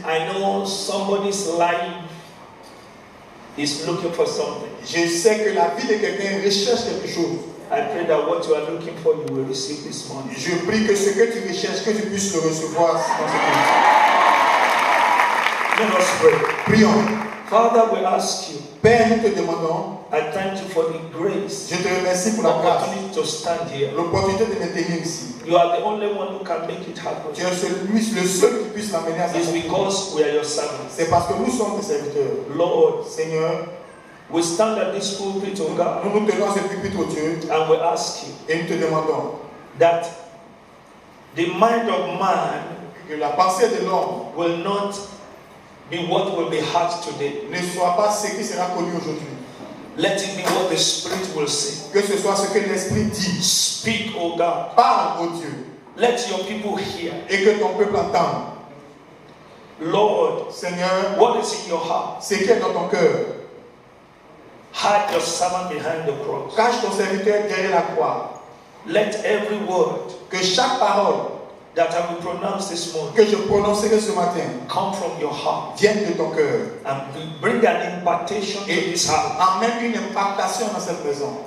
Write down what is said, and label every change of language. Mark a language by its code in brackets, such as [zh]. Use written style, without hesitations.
[en] I know somebody's life is looking for something. [fr] je sais que la vie de quelqu'un recherche quelque chose. [en] I pray that what you are looking for, you will receive this morning. [fr] Je prie que ce que tu recherches, que tu puisses le recevoir dans ce [en] Let us pray. [fr] Prions. [en] Father, we ask you, [fr] Père, nous te demandons, [en] I thank you for the grace, [fr] je te remercie pour la grâce, [en] opportunity to stand here. [fr] l'opportunité de me tenir ici. [en] You are the only one who can make it happen. [fr] Tu es le seul qui puisse m'amener à ça. [en] It's because we are your servants. [fr] C'est parce que nous sommes tes serviteurs. [en] Lord, [fr] Seigneur, [en] we stand at this pulpit, oh God, [fr] nous nous tenons à ce pupitre, oh Dieu, [en] and we ask you [fr] et nous te demandons [en] that the mind of man [fr] que la pensée de l'homme [en] will not be what will be heard today. [fr] ne soit pas ce qui sera connu aujourd'hui. [en] Let it be what the Spirit will say. [fr] Que ce soit ce que l'Esprit dit. [en] Speak, oh God. [fr] Parle, oh Dieu. [en] Let your people hear. [fr] Et que ton peuple entende. [en] Lord, [fr] Seigneur, [en] what is in your heart? [fr] c'est qui est dans ton cœur. [en] Hide your servant behind the cross. [fr] Cache ton serviteur derrière la croix. [en] Let every word [fr] Que chaque parole [en] that I will pronounce this morning [fr] que je prononcerai ce matin [en] come from your heart [fr] vienne de ton cœur. [en] and bring an impartation to [fr] Et [en] this house, [fr] amène une impactation dans cette maison.